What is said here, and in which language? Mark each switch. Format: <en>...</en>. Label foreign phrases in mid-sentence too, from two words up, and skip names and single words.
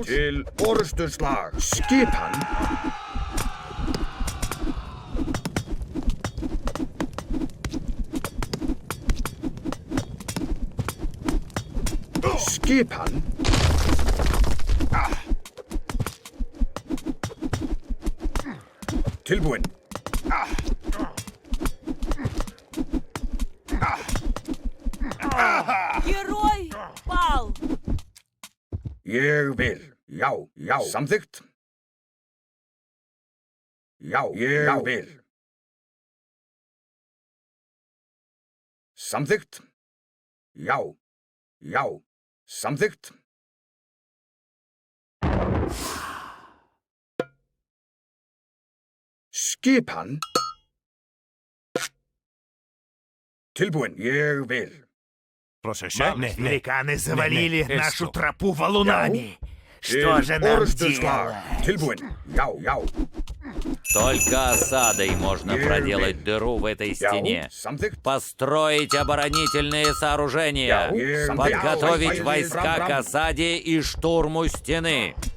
<is>Til orrustuslag. Skipan. Skipan. Tilbúin.</is> <ru>Герой пал!</ru> <is>Ég vil, já, já. Samþykkt. Já, ég vil. Samþykkt. Já, já. Samþykkt. Skipan. Tilbúin. Ég vil.</is> <el>Πρόσεχε.</el> <ru>Великаны завалили не, нашу эсто. тропу валунами. Что</ru> <is>Til</is> <ru>же нам</ru> <is>orrustuslag.</is> <ru>делать?</ru> <is>Tilbúin. Já, já.</is> <ru>Только осадой можно проделать дыру в этой</ru> <is>Já,</is> <ru>стене.</ru> <is>samþykkt.</is> <ru>Построить оборонительные сооружения.</ru> <is>Já,</is> <ru>Подготовить</ru> <is>já,</is> <ru>войска</ru> <is>fram,</is> <ru>к</ru> <is>fram.</is> <ru>осаде и штурму стены.</ru>